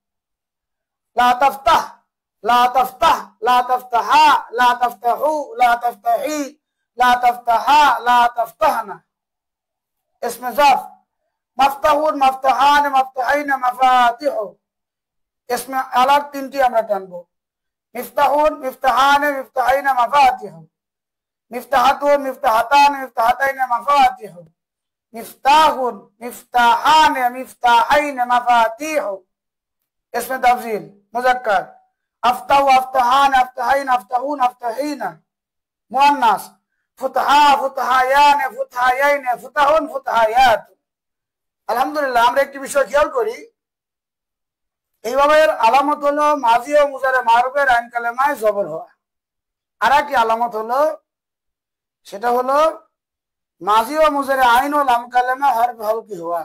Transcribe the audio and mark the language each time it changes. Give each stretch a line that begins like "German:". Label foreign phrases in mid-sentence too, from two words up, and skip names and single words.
Arabic: لا تفتح لا تفتح لا تفتحا لا تفتحوا لا تفتحي لا تفتحا لا تفتحن. اسم ظرف مفتح مفتحان مفتحين مفاتح. اسم آلة
Bangla: তিনটি আমরা টানবো।
Arabic: مفتاح مفتاحان مفتاحين مفاتيح، مفتاحة مفتاحتان مفتاحتين مفاتيح، مفتاح مفتاحان مفتاحين مفاتيح. اسم تفضيل مذكر أفتح أفتحان أفتحين أفتحون أفتحين. مؤنث فتحى فتحيان فتحيين فتح فتحيات.
Bangla: আলহামদুলিল্লাহ, আমরা একটি বিষয় খেয়াল করি। এইভাবে আলামত হলো মাজি ও মুজারে মারুফের আইন কালেমায় জবর হওয়া। আর কি আলামত হলো, সেটা হলো মাজি ও মুজারে আইন ও লাম কালেমা হরফে হলকি হওয়া।